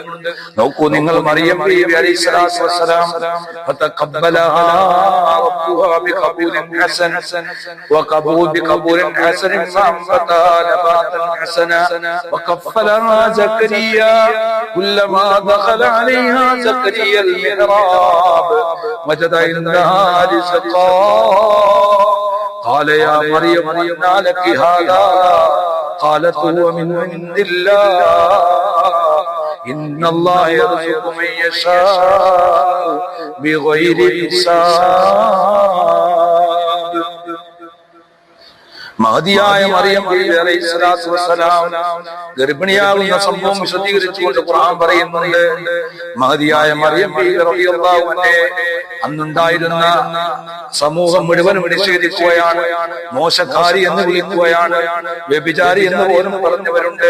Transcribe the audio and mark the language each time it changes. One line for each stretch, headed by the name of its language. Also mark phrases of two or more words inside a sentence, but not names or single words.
Malayalam: നോക്കൂ നിങ്ങൾ,
Arabic: മറിയം ബീവി عليه الصلاة والسلام فتقبلها ربها بقبول حسن بقبول حسن فأنبتها نباتا حسنا وكفلها زكريا كلما دخل عليها زكريا المحراب وجد عندها رزقا قال يا مريم أنى لك هذا قالت هو من عند الله إن الله يرزق من يشاء بغير حساب.
Malayalam: മഹദിയായ മറിയം
Arabic: عليه الصلاة والسلام
Malayalam: ഗർഭിണിയാകുന്ന സംഭവം വിശദീകരിച്ചുകൊണ്ട് ഖുർആൻ പറയുന്നുണ്ട്. മഹദിയായ മറിയം
Arabic: رضي الله عنها
Malayalam: അന്നുണ്ടായിരുന്ന സമൂഹം മുഴുവനും നിഷേധിക്കുകയാണ്, മോശക്കാരി എന്ന് വിളിക്കുകയാണ്, വ്യഭിചാരി എന്ന് പോലും പറഞ്ഞവരുണ്ട്.